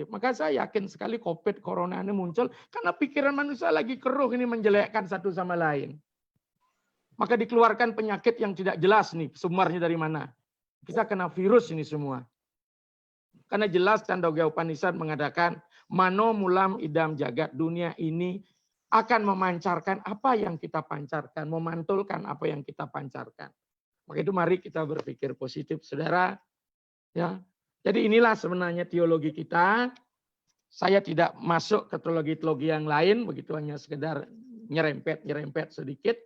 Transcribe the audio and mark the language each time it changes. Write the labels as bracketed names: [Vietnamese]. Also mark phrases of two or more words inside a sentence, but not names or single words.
[Indonesian] Maka saya yakin sekali COVID, Corona ini muncul karena pikiran manusia lagi keruh ini menjelekkan satu sama lain. Maka dikeluarkan penyakit yang tidak jelas nih, sumbernya dari mana. Kita kena virus ini semua. Karena jelas Candogya Upanishad mengatakan, [Sanskrit] Mano mulam idam jagat, [Indonesian] dunia ini akan memancarkan apa yang kita pancarkan, memantulkan apa yang kita pancarkan. Maka itu mari kita berpikir positif, saudara. Ya. Jadi inilah sebenarnya teologi kita. Saya tidak masuk ke teologi-teologi yang lain, begitu hanya sekedar nyerempet sedikit.